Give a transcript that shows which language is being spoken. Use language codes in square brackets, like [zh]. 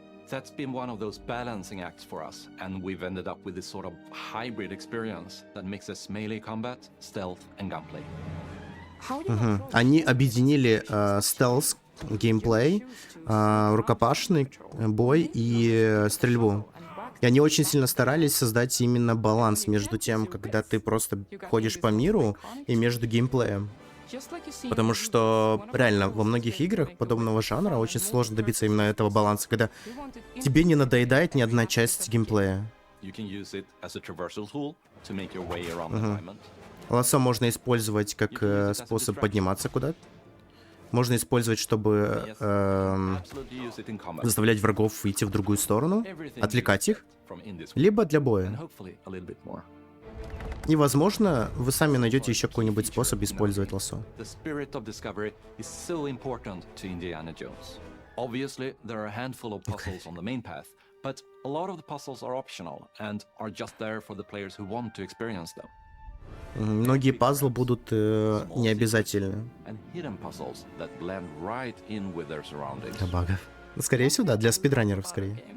[en] That's been one of those balancing acts for us, and we've ended up with this sort of hybrid experience that mixes melee combat, stealth, and gunplay. [ru] Они объединили стелс, геймплей, рукопашный бой и стрельбу. И они очень сильно старались создать именно баланс между тем, когда ты просто ходишь по миру, и между геймплеем. Потому что реально во многих играх подобного жанра очень сложно добиться именно этого баланса, когда тебе не надоедает ни одна часть геймплея. Лассо можно использовать как способ подниматься куда-то, Можно использовать, чтобы заставлять врагов идти в другую сторону, отвлекать их, либо для боя. И, возможно, вы сами найдете еще какой-нибудь способ использовать лассо. [en] Obviously, there are a handful of puzzles on the main path, but a lot of the puzzles are optional and are just there for the players who want to experience them. [ru] Многие пазлы будут необязательны. Для багов. Скорее всего, да, для спидранеров скорее.